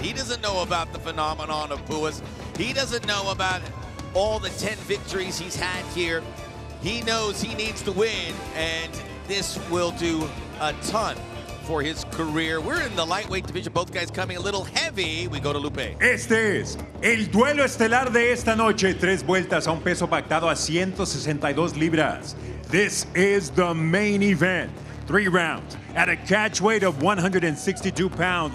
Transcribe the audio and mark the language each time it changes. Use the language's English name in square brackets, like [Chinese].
[English] He doesn't know about the phenomenon of Puas. He doesn't know about all the 10 victories he's had here. He knows he needs to win, and this will do a ton for his career. We're in the lightweight division. Both guys coming a little heavy. We go to Lupe. [Spanish] Este es el duelo estelar de esta noche. 3 vueltas a un peso pactado a 162 libras. [English] This is the main event. 3 rounds at a catch weight of 162 pounds.